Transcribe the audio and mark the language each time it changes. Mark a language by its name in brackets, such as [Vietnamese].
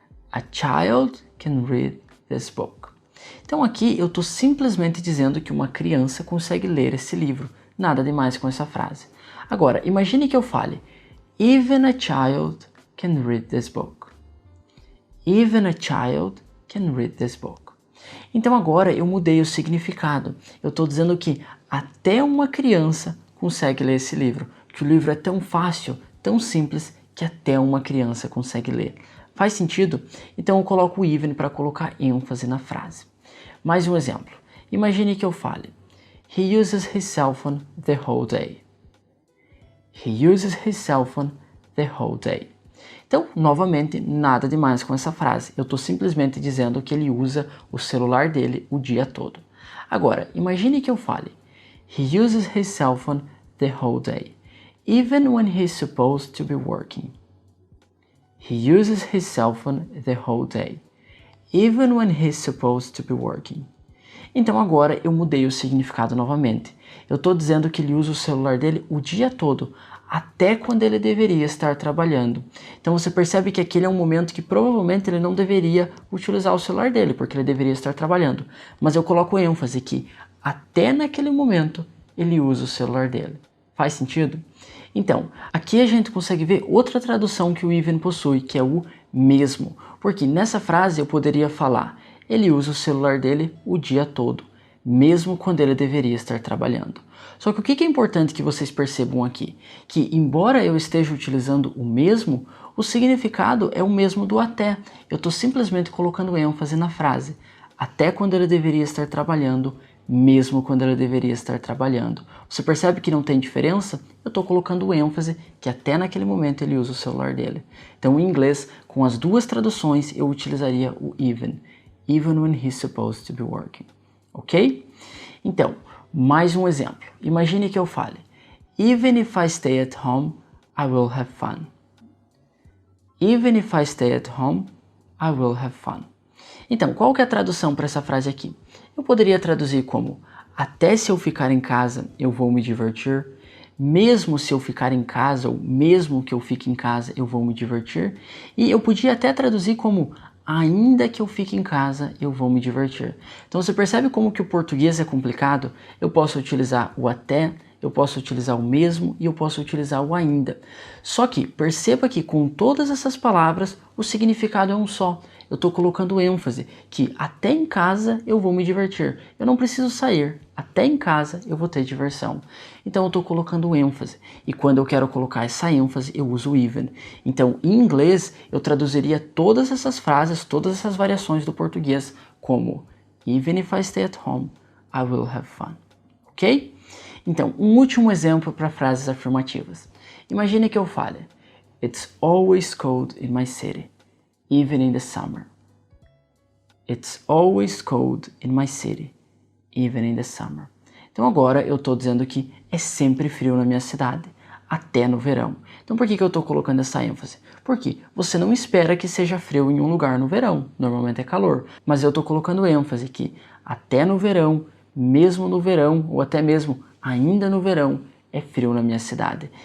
[English] A child can read this book. [Portuguese] Então aqui eu estou simplesmente dizendo que uma criança consegue ler esse livro. Nada demais com essa frase. Agora, imagine que eu fale: [English] Even a child can read this book. Even a child can read this book. [Portuguese] Então agora eu mudei o significado. Eu estou dizendo que até uma criança consegue ler esse livro. Que o livro é tão fácil, tão simples, que até uma criança consegue ler. Faz sentido? Então eu coloco o even para colocar ênfase na frase. Mais um exemplo. Imagine que eu fale: [English] He uses his cell phone the whole day. He uses his cell phone the whole day. [Portuguese] Então, novamente, nada demais com essa frase. Eu estou simplesmente dizendo que ele usa o celular dele o dia todo. Agora, imagine que eu fale: [English] He uses his cell phone the whole day, even when he's supposed to be working. He uses his cell phone the whole day, even when he's supposed to be working. [Portuguese] Então agora eu mudei o significado novamente. Eu estou dizendo que ele usa o celular dele o dia todo, até quando ele deveria estar trabalhando. Então você percebe que aquele é um momento que provavelmente ele não deveria utilizar o celular dele, porque ele deveria estar trabalhando. Mas eu coloco ênfase que até naquele momento ele usa o celular dele. Faz sentido? Então, aqui a gente consegue ver outra tradução que o even possui, que é o mesmo. Porque nessa frase eu poderia falar: ele usa o celular dele o dia todo, mesmo quando ele deveria estar trabalhando. Só que o que é importante que vocês percebam aqui? Que embora eu esteja utilizando o mesmo, o significado é o mesmo do até. Eu estou simplesmente colocando ênfase na frase: até quando ele deveria estar trabalhando, mesmo quando ele deveria estar trabalhando. Você percebe que não tem diferença? Eu estou colocando ênfase que até naquele momento ele usa o celular dele. Então em inglês, com as duas traduções, eu utilizaria o even. [English] Even when he's supposed to be working. Ok? [Portuguese] Então, mais um exemplo. Imagine que eu fale: [English] Even if I stay at home, I will have fun. Even if I stay at home, I will have fun. [Portuguese] Então, qual que é a tradução para essa frase aqui? Eu poderia traduzir como: até se eu ficar em casa, eu vou me divertir. Mesmo se eu ficar em casa, ou mesmo que eu fique em casa, eu vou me divertir. E eu podia até traduzir como: ainda que eu fique em casa, eu vou me divertir. Então você percebe como que o português é complicado? Eu posso utilizar o até, eu posso utilizar o mesmo e eu posso utilizar o ainda. Só que perceba que com todas essas palavras, o significado é um só. Eu estou colocando ênfase que até em casa eu vou me divertir. Eu não preciso sair. Até em casa eu vou ter diversão. Então eu estou colocando ênfase. E quando eu quero colocar essa ênfase, eu uso even. Então em inglês eu traduziria todas essas frases, todas essas variações do português como: [English] Even if I stay at home, I will have fun. [Portuguese] Ok? Então, um último exemplo para frases afirmativas. Imagine que eu fale: [English] It's always cold in my city, even in the summer. It's always cold in my city, even in the summer. [Portuguese] Então agora eu estou dizendo que é sempre frio na minha cidade, até no verão. Então Então por que eu estou colocando essa ênfase? Porque você não espera que seja frio em um lugar no verão, normalmente é calor, mas eu estou colocando ênfase que até no verão, mesmo no verão, ou até mesmo ainda no verão, é frio na minha cidade.